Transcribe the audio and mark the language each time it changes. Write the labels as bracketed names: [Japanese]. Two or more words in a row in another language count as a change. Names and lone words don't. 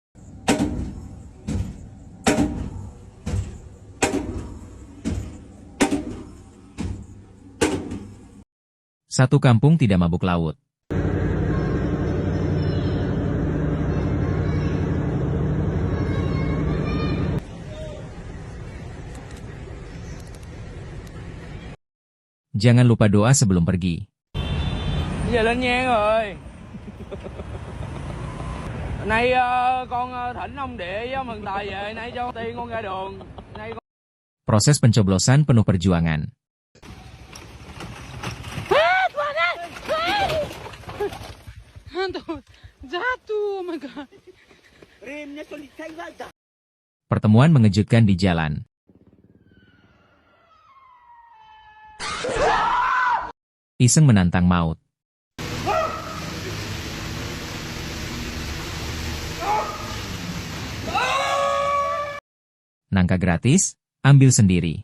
[Indonesian] Satu kampung tidak mabuk laut. Jangan lupa doa sebelum pergi. [Vietnamese] Giờ lên nhang rồi. Nay con thỉnh ông địa với mừng tài về, nay cho tiền con ra đường. Nay con... [Indonesian] Proses pencoblosan penuh perjuangan. Jatuh, [English] oh my god. [Indonesian] Pertemuan mengejutkan di jalan. Iseng menantang maut. Nangka gratis, ambil sendiri.